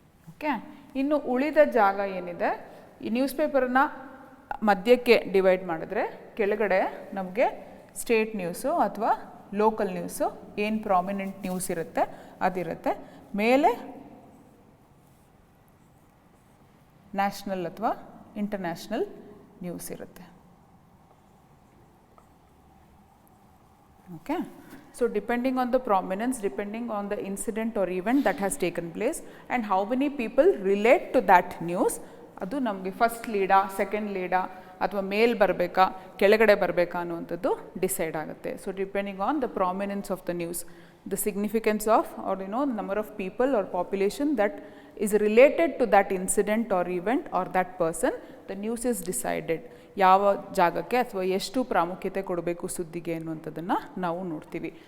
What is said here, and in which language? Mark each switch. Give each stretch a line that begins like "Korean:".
Kannada: Okay, ಇನ್ನು ಉಳಿದ ಜಾಗ ಏನಿದೆ, ಈ ನ್ಯೂಸ್ ಪೇಪರನ್ನ ಮಧ್ಯಕ್ಕೆ ಡಿವೈಡ್ ಮಾಡಿದ್ರೆ ಕೆಳಗಡೆ ನಮಗೆ ಸ್ಟೇಟ್ ನ್ಯೂಸು ಅಥವಾ ಲೋಕಲ್ ನ್ಯೂಸು, ಏನು ಪ್ರಾಮಿನೆಂಟ್ ನ್ಯೂಸ್ ಇರುತ್ತೆ ಅದಿರುತ್ತೆ. ಮೇಲೆ ನ್ಯಾಷನಲ್ ಅಥವಾ ಇಂಟರ್ನ್ಯಾಷನಲ್ ನ್ಯೂಸ್ ಇರುತ್ತೆ.
English: Okay, so depending on the prominence, depending on the incident or event that has taken place and how many people relate to that news,
Kannada: ಅದು ನಮಗೆ first ಲೀಡಾ, second ಲೀಡಾ ಅಥವಾ ಮೇಲ್ ಬರಬೇಕಾ, ಕೆಳಗಡೆ ಬರಬೇಕಾ ಅನ್ನುವಂಥದ್ದು ಡಿಸೈಡ್ ಆಗುತ್ತೆ.
English: So depending on the prominence of the news, the significance of our number of people or population that is related to that incident or event or that person, the news is decided.
Kannada: ಯಾವ ಜಾಗಕ್ಕೆ ಅಥವಾ ಎಷ್ಟು ಪ್ರಾಮುಖ್ಯತೆ ಕೊಡಬೇಕು ಸುದ್ದಿಗೆ ಅನ್ನುವಂಥದ್ದನ್ನು ನಾವು ನೋಡ್ತೀವಿ.